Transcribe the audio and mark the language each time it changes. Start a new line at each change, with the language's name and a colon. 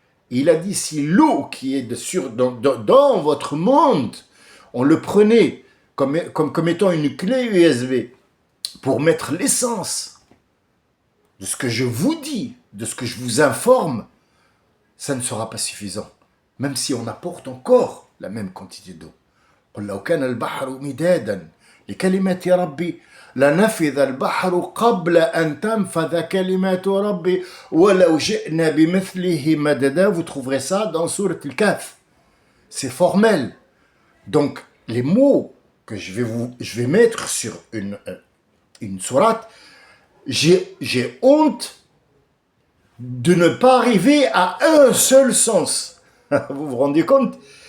French: Et il a dit, si l'eau qui est dans votre monde, on le prenait comme étant une clé USB pour mettre l'essence de ce que je vous dis, de ce que je vous informe, ça ne sera pas suffisant, même si on apporte encore la même quantité d'eau.
Arabic: قل لو كان البحر مدادا لكلمات ربي لنفذ البحر قبل أن تنفذ كلمات ربي ولو جئنا بمثله مددا.
French: Vous trouverez ça dans Sourate Al-Kahf. C'est formel. Donc, les mots que je vais mettre sur une sourate, j'ai honte de ne pas arriver à un seul sens. Vous vous rendez compte?